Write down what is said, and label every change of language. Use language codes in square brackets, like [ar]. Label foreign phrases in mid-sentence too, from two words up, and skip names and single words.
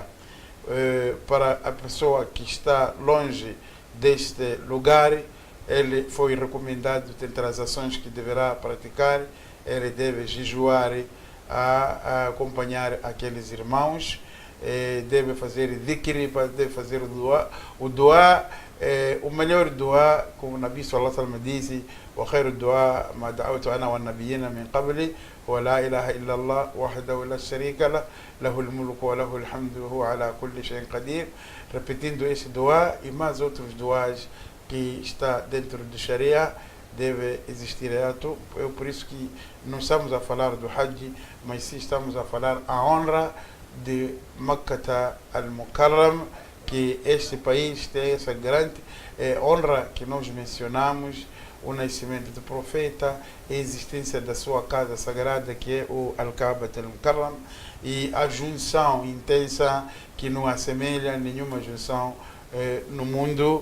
[pt] Para a pessoa que está longe deste lugar, ele foi recomendado, dentre as ações que deverá praticar, ele deve jejuar a acompanhar aqueles irmãos, deve fazer dhikri, deve fazer o dua, o melhor dua, como o Nabi [ar] صلى الله عليه وسلم [pt] disse, [ar] وخير الدعاء ما دعوت أنا والنبيين من قبلي ولا إله إلا الله وحده لا شريك له له الملك وله الحمد وهو على كل شيء قدير. [pt] Repetindo esse dua e mais outros duas que está dentro do Sharia, deve existir ato. É por isso que não estamos a falar do Hajj, mas sim estamos a falar a honra de Makkah al-Mukarram, que este país tem essa grande honra que nós mencionamos, o nascimento do profeta, a existência da sua casa sagrada, que é o Al-Kaaba al-Mukarram, e a junção intensa que não assemelha nenhuma junção no mundo.